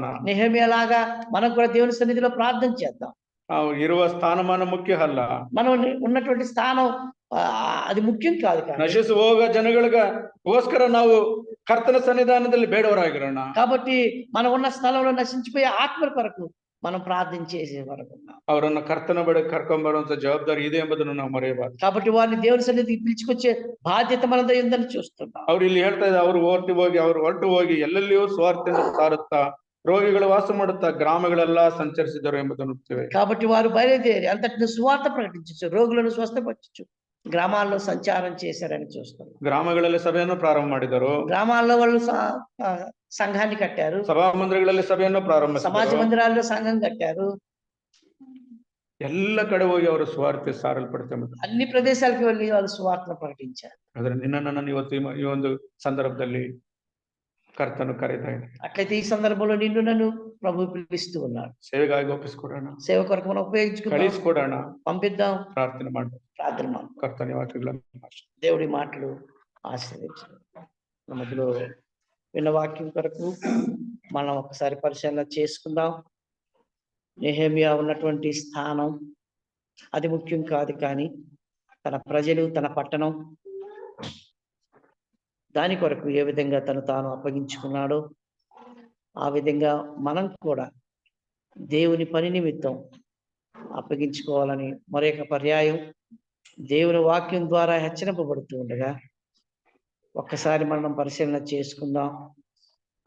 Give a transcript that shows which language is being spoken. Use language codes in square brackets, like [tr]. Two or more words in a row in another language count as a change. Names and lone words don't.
[te] నెహెమీయాలాగా మనం కూడా దేవుని సన్నిధిలో ప్రార్థన చేద్దాం. [kn] ಇರುವ ಸ್ಥಾನಮಾನ ಮುಖ್ಯ ಅಲ್ಲ. [te] మనం ఉన్నటువంటి స్థానం అది ముఖ్యం కాదు. [kn] ನಶಿಸಿ ಹೋಗ ಜನಗಳಿಗೋಸ್ಕರ ನಾವು ಕರ್ತನ ಸನ್ನಿಧಾನದಲ್ಲಿ ಬೇಡವರಾಗಿರೋಣ. [te] కాబట్టి మనం ఉన్న స్థలంలో నశించిపోయే ఆత్మల కొరకు మనం ప్రార్థన చేసే వరకు [kn] ಅವರನ್ನು ಕರ್ತನ ಬಳಿ ಕರ್ಕೊಂಡ್ ಬರುವಂತ ಜವಾಬ್ದಾರಿ ಇದೆ ಎಂಬುದನ್ನು ನಾವು ಮರೆಯಬಾರದು. [te] కాబట్టి వారిని దేవుని సన్నిధికి పిలుచుకొచ్చే బాధ్యత మనది ఉందని చూస్తున్నాం. [kn] ಅವ್ರು ಇಲ್ಲಿ ಹೇಳ್ತಾ ಇದ್ದಾರೆ, ಅವರು ಹೊರಟು ಹೋಗಿ ಎಲ್ಲೆಲ್ಲಿಯೂ ಸುವಾರ್ತೆಯನ್ನು ಸಾರುತ್ತಾ ರೋಗಿಗಳು ವಾಸ ಮಾಡುತ್ತಾ ಗ್ರಾಮಗಳೆಲ್ಲ ಸಂಚರಿಸಿದರು ಎಂಬುದನ್ನು ನೋಡ್ತೇವೆ. [te] కాబట్టి వారు బయలుదేరి అంతటిని సువార్త ప్రకటించు రోగులను స్వస్థపరచు గ్రామాల్లో సంచారం చేశారని చూస్తున్నాం. [kn] ಗ್ರಾಮಗಳಲ್ಲಿ ಸಭೆಯನ್ನು ಪ್ರಾರಂಭ ಮಾಡಿದರು. [te] గ్రామాల్లో వాళ్ళు సంఘాన్ని కట్టారు. [kn] ಸಭಾ ಮಂದಿರಗಳಲ್ಲಿ ಸಭೆಯನ್ನು ಪ್ರಾರಂಭಿಸಿದರು. [te] సమాజ మందిరాల్లో సంఘం కట్టారు. [kn] ಎಲ್ಲ ಕಡೆ ಹೋಗಿ ಅವರು ಸುವಾರ್ತೆ ಸಾರಲ್ಪಡ್ತಾರೆ. [te] అన్ని ప్రదేశాలకు వెళ్ళి వాళ్ళు సువార్తను ప్రకటించారు. [kn] ಆದ್ರೆ ನಿನ್ನನ್ನು ಇವತ್ತು ಈ ಒಂದು ಸಂದರ್ಭದಲ್ಲಿ ಕರ್ತನು ಕರೀತಾ ಇದ್ದಾನೆ. [te] అట్లయితే ఈ సందర్భంలో నిన్ను నన్ను ప్రభు పిలుస్తూ ఉన్నాడు. [kn] ಸೇವೆಗಾಗಿ ಒಪ್ಪಿಸಿಕೊಡೋಣ. [te] సేవ కొరకు మనం ఉపయోగించుకుందాం, [kn] ಕಳಿಸಿಕೊಡೋಣ, [te] పంపిద్దాం, [kn] ಪ್ರಾರ್ಥನೆ ಮಾಡೋಣ. ಕರ್ತನ ವಾಕ್ಯಗಳನ್ನು [te] దేవుడి మాటలు ఆశీర్వదించు. మధ్యలో విన్న వాక్యం కొరకు మనం ఒకసారి పరిశీలన చేసుకుందాం. నెహెమీయా ఉన్నటువంటి స్థానం అది ముఖ్యం కాదు, కానీ తన ప్రజలు, తన పట్టణం, దాని కొరకు ఏ విధంగా తాను అప్పగించుకున్నాడో ఆ విధంగా మనం కూడా దేవుని పని నిమిత్తం అప్పగించుకోవాలని మరొక పర్యాయం దేవుని వాక్యం ద్వారా హెచ్చరింపబడుతూ ఉండగా ఒక్కసారి మనం పరిశీలన చేసుకుందాం.